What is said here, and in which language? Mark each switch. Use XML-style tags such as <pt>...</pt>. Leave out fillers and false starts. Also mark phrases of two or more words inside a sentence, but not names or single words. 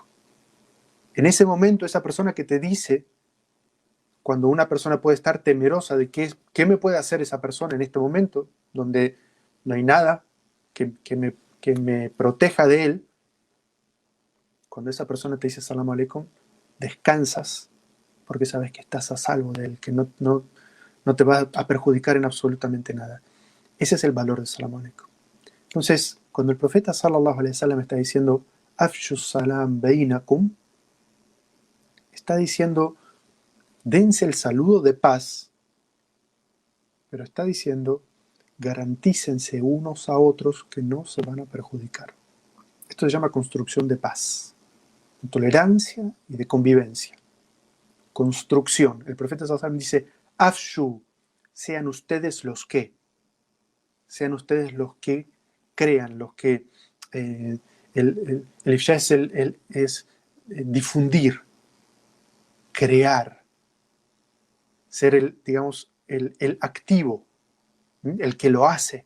<es>En ese momento, esa persona que te dice, cuando una persona puede estar temerosa de qué me puede hacer esa persona en este momento, donde no hay nada que me proteja de él, cuando esa persona te dice</es> <ar>السلام عليكم,</ar> <es>descansas porque sabes que estás a salvo de él, que no te va a perjudicar en absolutamente nada. Ese es el valor de</es> <ar>السلام عليكم.</ar> <es>Entonces, cuando el profeta</es> <ar>صلى الله عليه وسلم</ar> <es>está diciendo</es> <ar>أفشوا السلام بينكم,</ar> <es>está diciendo dense el saludo de paz, pero está diciendo garantícense unos a otros que no se van a perjudicar. Esto se llama construcción de paz, de tolerancia y de convivencia. Construcción. El profeta</es> <ar>صلى الله عليه وسلم</ar> <es>dice Afshu, sean ustedes los que crean, los que el ifshá es difundir, crear, ser el activo, el que lo hace.</es>